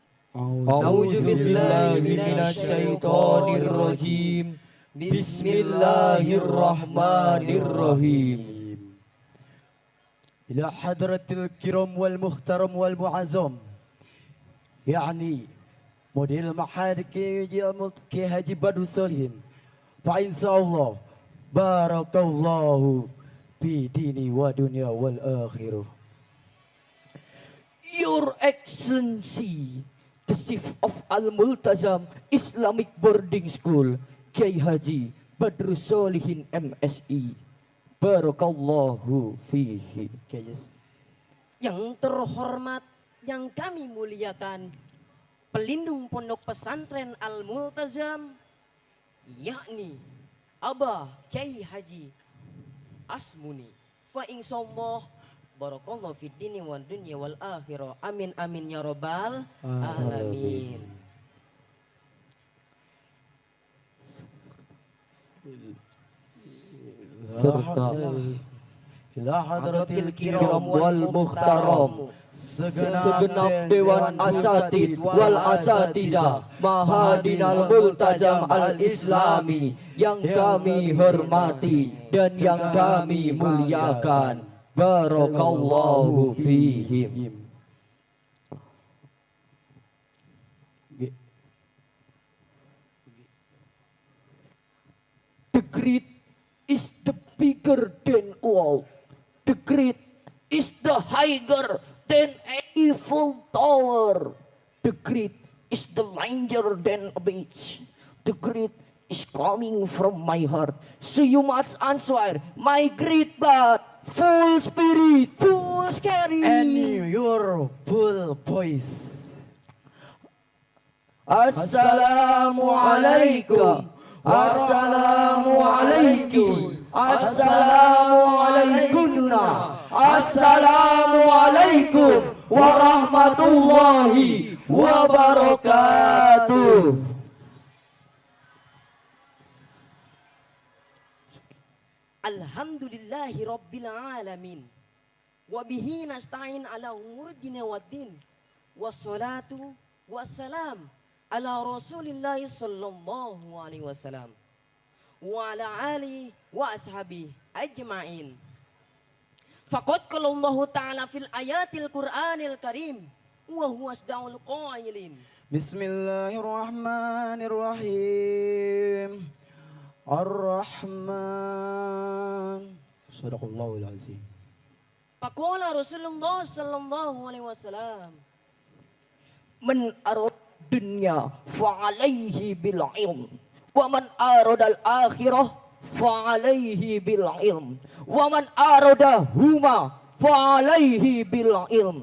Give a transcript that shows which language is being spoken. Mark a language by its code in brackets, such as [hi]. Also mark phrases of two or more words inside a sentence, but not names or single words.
[ar] أعوذ بالله من الشيطان الرجيم. بسم الله الرحمن الرحيم. إلى حضرة الكرام والمحترم والمعظم. [id] Yani model mahad ke Haji Badrul Solihin. [ar] فإن شاء الله بارك الله في ديني ودنيا والآخرة. [en] Your Excellency, the Chief of Al-Multazam Islamic Boarding School, Kiai Haji Badrul Solihin MSI. [ar] بارك الله فيه. [id] Yang terhormat, yang kami muliakan, pelindung pondok pesantren Al-Multazam, yakni Abah Kiai Haji Asmuni. [ar] فإن شاء الله بارك الله في الدين والدنيا والآخرة. آمين آمين يا رب العالمين. إلى حضرة الكرام والمحترم, [id] segenap dewan [ar] أساتيذ والأستاذات معهدنا الملتزم الإسلامي [id] yang kami hormati dan yang kami muliakan. [ar] بارك الله فيهم. [en] The great is the bigger than all. The great is the higher than Eiffel Tower. The great is the larger than a beach. The great is coming from my heart. So you must answer my great but full spirit, Full scary. and your full voice. [ar] السلام عليكم. السلام عليكم. السلام عليكمنا. السلام عليكم ورحمة الله وبركاته. الحمد لله رب العالمين. وبه نستعين على أمور الدنيا والدين. والصلاة والسلام على رسول الله صلى الله عليه وسلم. وعلى آله وأصحابه أجمعين. فقد قال الله تعالى في الآية القرآن الكريم وهو أصدق القائلين. بسم الله الرحمن الرحيم. الرحمن. صدق الله العظيم. فقال رسول الله صلى الله عليه وسلم. من أراد الدنيا فعليه بالعلم. ومن أراد الآخرة فعليه بالعلم. ومن أرادهما فعليه بالعلم.